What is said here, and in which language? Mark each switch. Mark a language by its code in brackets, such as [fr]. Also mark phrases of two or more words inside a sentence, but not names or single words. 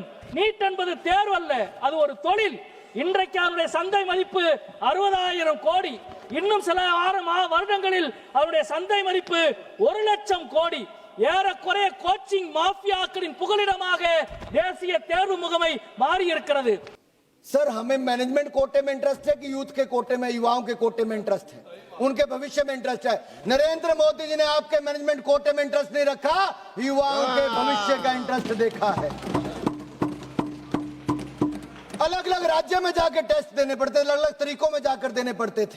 [ta] நீட் என்பது தேர்வு அல்ல, அது ஒரு தொழில். இன்றைக்கு அவருடைய சந்தை மதிப்பு 60,000 கோடி. இன்னும் சில வருடங்களில் அவருடைய சந்தை மதிப்பு 1 லட்சம் கோடி. ஏறக்குறைய கோச்சிங் மாफियाக்களின் புகலிடமாக தேசிய தேர்வு முகமை மாறி இருக்கிறது. [hi] सर, हमें [en] management quota [hi] में इंटरेस्ट है कि यूथ के कोटे में, युवाओं के कोटे में इंटरेस्ट है? उनके भविष्य में इंटरेस्ट है। नरेंद्र मोदी जी ने आपके [en] management quota [hi] में इंटरेस्ट नहीं रखा, युवाओं के भविष्य का इंटरेस्ट देखा है। अलग अलग राज्य में जाकर टेस्ट देने पड़ते, अलग अलग तरीकों में जाकर देने पड़ते थे।